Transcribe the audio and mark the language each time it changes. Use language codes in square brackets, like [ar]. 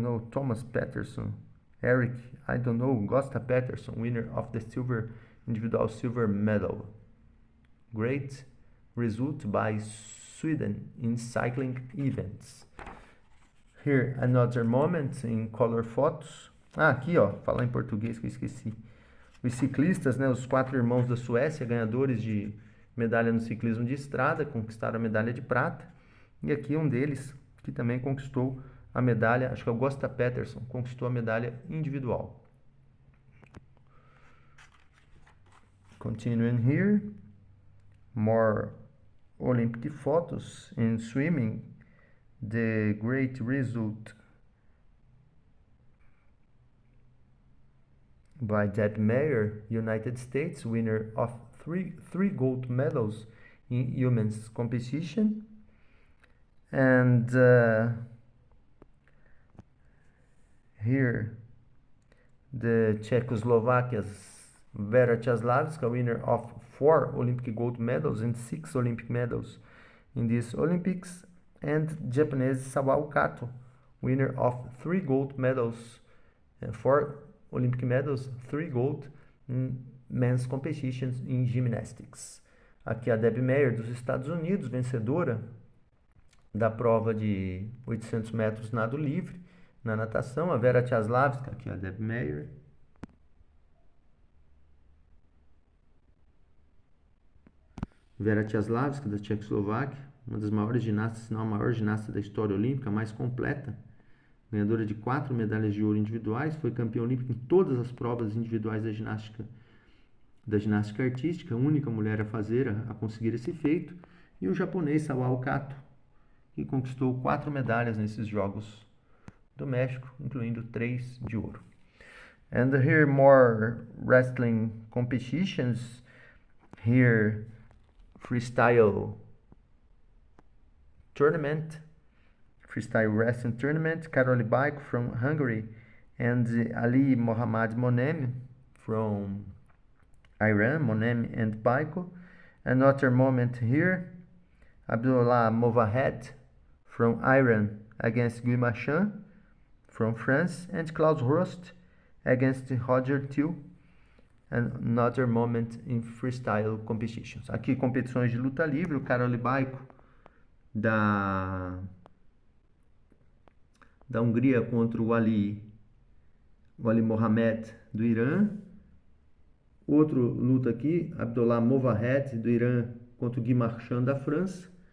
[en] Thomas Patterson. Eric, I don't know, Gosta Patterson, winner of the individual silver medal. Great result by Sweden in cycling events. Here another moment in color photos. [pt] Ah, aqui, ó, falar em português que eu esqueci. Os ciclistas, né, os 4 irmãos da Suécia, ganhadores de medalha no ciclismo de estrada, conquistaram a medalha de prata. E aqui um deles, que também conquistou a medalha, acho que é o Gösta Peterson, conquistou a medalha individual. [en] Continuing here, more Olympic photos in swimming. The great result by Deb Meyer, United States, winner of three gold medals in women's competition. And here, the Czechoslovakia's Vera Czaslavska, winner of 4 Olympic gold medals and 6 Olympic medals in these Olympics. And Japanese Sawao Kato, winner of 3 gold medals, 4 Olympic medals, 3 gold in men's competitions in gymnastics. [pt] Aqui a Deb Meyer dos Estados Unidos, vencedora da prova de 800 metros nado livre na natação. A Vera Czaslavska, aqui a Deb Meyer. Vera Czaslavska, da Tchecoslováquia, uma das maiores ginastas, se não a maior ginasta da história olímpica, mais completa, ganhadora de 4 medalhas de ouro individuais, foi campeã olímpica em todas as provas individuais da ginástica artística, a única mulher a conseguir esse feito, e o japonês Sawao Kato, que conquistou 4 medalhas nesses Jogos do México, incluindo 3 de ouro. [en] And here more wrestling competitions. Here freestyle wrestling tournament. Karoli Baiko from Hungary and Ali Mohammad Monem from Iran, Monem and Baiko. Another moment here, Abdullah Movahed from Iran against Guy Marchand from France, and Klaus Rost against Roger Thiel. Another moment in freestyle competitions. [pt] Aqui competições de luta livre, o Karoli Baiko da Hungria contra o Ali Mohamed do Irã. Outro luta aqui, Abdullah Movahed do Irã contra o Guy Marchand da França.